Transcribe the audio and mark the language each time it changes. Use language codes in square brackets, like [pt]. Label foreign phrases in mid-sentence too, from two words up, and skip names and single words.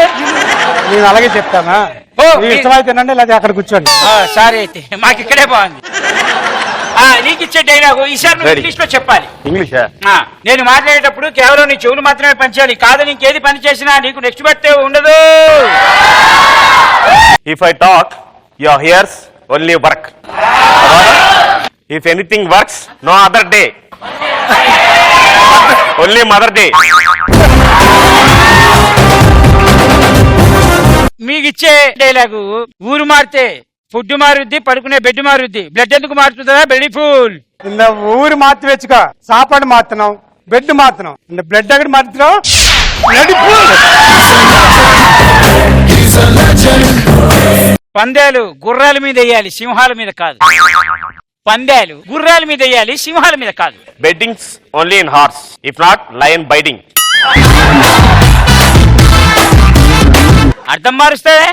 [te] నేను అలాగే చెప్తానా? ఓ, ఇష్టమైతేనండి, లేదా అక్కడ కూర్చోండి. సరే అయితే మాకు ఇక్కడే బాగుంది. నీకు ఇచ్చే డైలాగు ఈసారి నువ్వు ఇంగ్లీష్ లో చెప్పాలి. ఇంగ్లీష్ నేను మాట్లాడేటప్పుడు కేవలం నీ చెవులు మాత్రమే పనిచేయాలి, కాదు నీకేది పని చేసినా నీకు [en] next birthday [te] ఉండదు. [en] If I talk your hears only work, if anything works no other day, only mother day. [te] మీకు ఇచ్చే డైలాగు ఊరు మారితే ఫుడ్ మారుద్ది, పడుకునే బెడ్ మారుద్ది, బ్లడ్ ఎందుకు మారుతుందా? [en] Beauti ful. [ta] இந்த ஊரு மாத்தி வச்சுக்கோ, சாப்பாடு மாத்தணும், பெட் மாத்தணும், இந்த பிளட் அகடு மாத்தணும். [te] పందేలు గుర్రాల మీద వేయాలి, సింహాల మీద కాదు. పందేలు గుర్రాల మీద వేయాలి, సింహాల మీద కాదు. [en] Bettings only in horse, if not lion biting. [te] అర్థం మారుస్తావే?